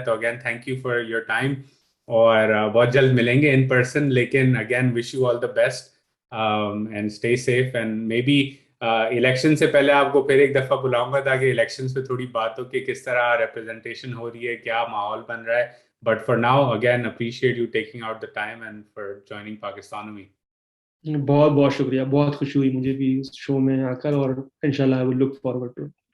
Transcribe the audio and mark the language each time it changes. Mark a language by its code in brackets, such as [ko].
[en] تو again thank you for your time, [ur] اور بہت جلد ملیں گے [en] In person. [ur] لیکن [en] again wish you all the best and stay safe, and maybe [ur] election سے پہلے آپ کو پھر ایک دفعہ بلاؤں گا تاکہ الیکشنز پہ تھوڑی بات ہو کہ کس طرح ریپرزنٹیشن ہو رہی ہے، کیا ماحول بن رہا ہے. [en] But for now, again, appreciate you taking out the time and for joining Pakistanomy. [ur] بہت بہت شکریہ، بہت خوشی ہوئی مجھے بھی اس شو میں آ کر، اور انشاءاللہ [en] I will look forward to it.